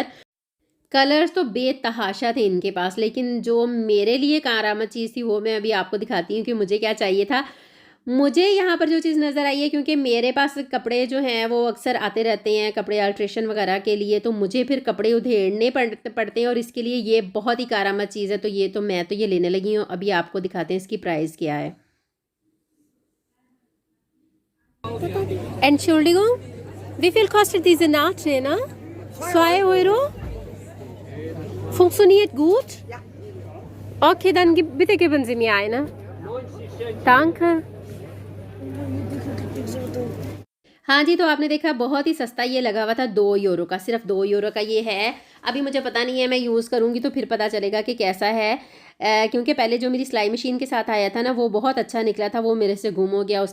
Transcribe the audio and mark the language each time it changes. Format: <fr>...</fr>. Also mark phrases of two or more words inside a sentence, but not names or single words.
<hi>कलर्स तो बेतहाशा थे इनके पास, लेकिन जो मेरे लिए कारआमद चीज़ थी वो मैं अभी आपको दिखाती हूँ कि मुझे क्या चाहिए था। मुझे यहाँ पर जो चीज़ नज़र आई है, क्योंकि मेरे पास कपड़े जो हैं वो अक्सर आते रहते हैं कपड़े अल्ट्रेशन वगैरह के लिए, तो मुझे फिर कपड़े उधेड़ने पड़ते हैं, और इसके लिए ये बहुत ही कारआमद चीज़ है। तो मैं तो ये लेने लगी हूँ। अभी आपको दिखाते हैं इसकी प्राइस क्या है।</hi> <de>Entschuldigung, wie viel kostet diese Nahträne? 2 Euro? Funktioniert gut? Ja. Okay, dann bitte geben Sie mir eine. Danke.</de> <hi>हाँ जी, तो आपने देखा बहुत ही सस्ता ये लगा हुआ था 2 यूरो का, सिर्फ 2 यूरो का ये है। अभी मुझे पता नहीं है, मैं यूज़ करूँगी तो फिर पता चलेगा कि कैसा है। क्योंकि पहले जो मेरी सिलाई मशीन के साथ आया था ना वो बहुत अच्छा निकला था, वो मेरे से गुम हो गया।</hi>